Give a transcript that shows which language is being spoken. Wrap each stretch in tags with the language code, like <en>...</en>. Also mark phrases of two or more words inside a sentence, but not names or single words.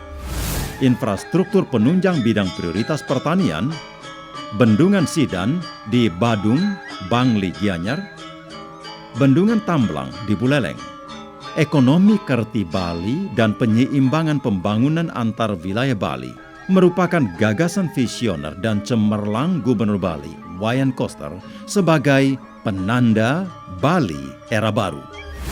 <id>Infrastruktur penunjang bidang prioritas pertanian, Bendungan Sidan di Badung, Bangli, Gianyar, Bendungan Tamblang di Buleleng. Ekonomi Kerti Bali dan penyeimbangan pembangunan antar wilayah Bali merupakan gagasan visioner dan cemerlang Gubernur Bali Wayan Koster sebagai penanda Bali era baru.</id>